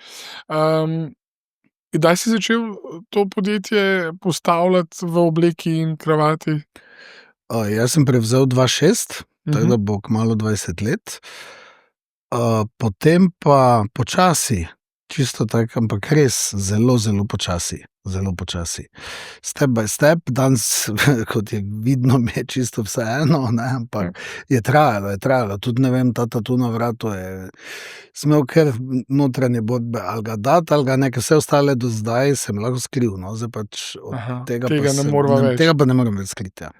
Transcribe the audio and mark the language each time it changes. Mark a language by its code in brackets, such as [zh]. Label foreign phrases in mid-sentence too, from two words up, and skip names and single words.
[sl] Kdaj si začel to podjetje postavljati v obleki in kravati? Jaz sem prevzel 2006, tako da bo kmalu 20 let. Potem pa počasi, čisto tako, ampak res zelo, zelo počasi. Zelo počasi. [en] Step by step, [sl] danes, kot je vidno, mi je čisto vseeno, ne, ampak je trajalo. Tudi, ne vem, ta tatu na vratu je smel kar notranje bodbe, ali ga dati, ali ga nekaj, vse ostale do zdaj sem lahko skril, no, zdaj pač od tega pa ne morem več skriti, ja.